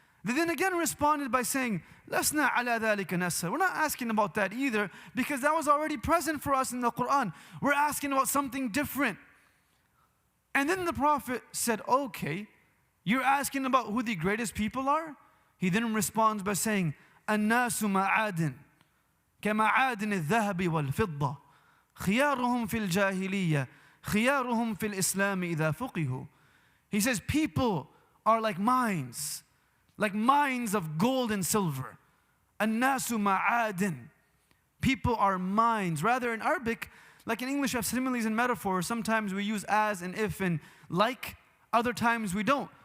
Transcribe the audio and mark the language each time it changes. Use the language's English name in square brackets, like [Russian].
[English] They then again responded by saying, [Arabic] Lasna ala dhalika nasa. [English] We're not asking about that either, because that was already present for us in the Quran. We're asking about something different. And then the Prophet said, okay, you're asking about who the greatest people are? He then responds by saying, [Arabic] An-nasu ma'adin, كمعادن الذهب والفضة خيارهم في الجاهلية خيارهم في الإسلام إذا فقهوا. [English] He says people are like mines of gold and silver. [Arabic] الناس معادن. [English] People are mines. Rather in Arabic, like in English, we have similes and metaphors. Sometimes we use as and if and like. Other times we don't.